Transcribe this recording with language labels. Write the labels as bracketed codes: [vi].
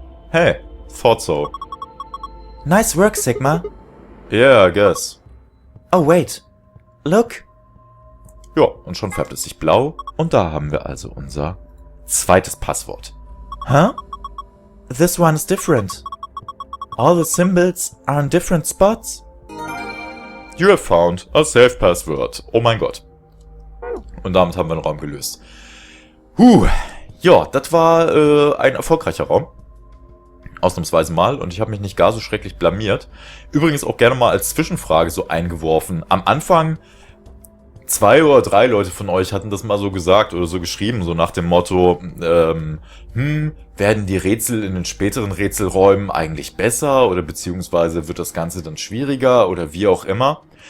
[en] Hey, thought so. Nice work, Sigma. Yeah, I guess. Oh, wait. Look. [de] Ja, und schon färbt es sich blau. Und da haben wir also unser zweites Passwort. [en] Huh? This one is different. All the symbols are in different spots. You have found a safe password. [de] Oh mein Gott. Und damit haben wir den Raum gelöst. Ja, das war ein erfolgreicher Raum. Ausnahmsweise mal. Und ich habe mich nicht gar so schrecklich blamiert. Übrigens auch gerne mal als Zwischenfrage so eingeworfen. Am Anfang 2 oder 3 Leute von euch hatten das mal so gesagt oder so geschrieben, so nach dem Motto, werden die Rätsel in den späteren Rätselräumen eigentlich besser oder beziehungsweise wird das Ganze dann schwieriger oder wie auch immer.